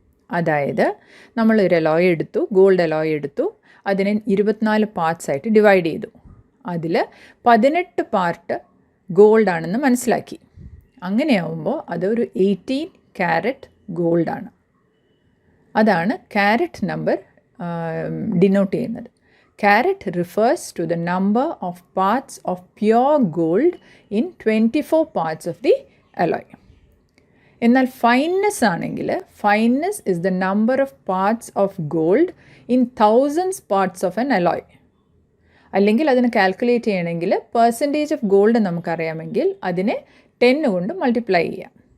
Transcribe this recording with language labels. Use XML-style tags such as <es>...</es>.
<ml>അതായത് നമ്മളൊരു അലോയ് എടുത്തു, ഗോൾഡ് അലോയ് എടുത്തു, അതിനെ 24 പാർട്സായിട്ട് ഡിവൈഡ് ചെയ്തു. അതിൽ 18 പാർട്ട് ഗോൾഡാണെന്ന് മനസ്സിലാക്കി. അങ്ങനെയാവുമ്പോൾ അതൊരു 18 ക്യാരറ്റ് ഗോൾഡാണ്. അതാണ് ക്യാരറ്റ് നമ്പർ ഡിനോട്ട് ചെയ്യുന്നത്.</ml> <en>Carat refers to the number of parts of pure gold in 24 parts of the alloy.</en> <ml>എന്നാൽ ഫൈൻനെസ് ആണെങ്കിൽ</ml> <en>Fineness is the number of parts of gold in thousands parts of an alloy.</en> <ml>അല്ലെങ്കിൽ അതിന് calculate ചെയ്യണമെങ്കിൽ</ml> <en>percentage of gold</en> <ml>നമുക്കറിയാമെങ്കിൽ അതിനെ 10 കൊണ്ട് multiply ചെയ്യാം.</ml>